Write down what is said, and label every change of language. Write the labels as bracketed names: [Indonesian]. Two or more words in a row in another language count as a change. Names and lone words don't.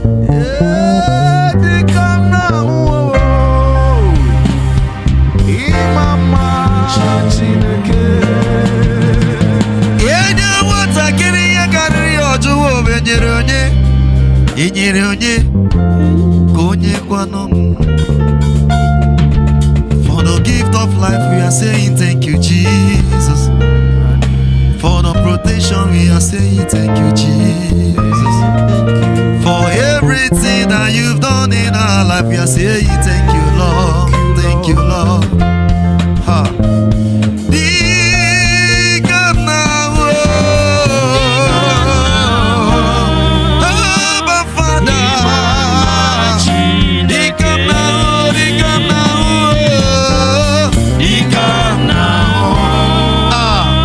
[Igbo] Ee, dị ka m na-ahụ, ịma mma Chineke. Enye nwatakịrị ihe karịrị ya, ọ jụwa, "O nyere onye? Ị nyere onye? Ka onye kwanụ m?" [English] For the gift of life, we are saying thank you, Jesus. For the protection, we are saying thank you, Jesus. For everything that you've done in our life, we are saying thank you, Lord. Thank you, Lord. Ha. [Igbo] Dịka m na-ahụ, Abba Father. Dịka m na-ahụ, dịka m na-ahụ, Ah.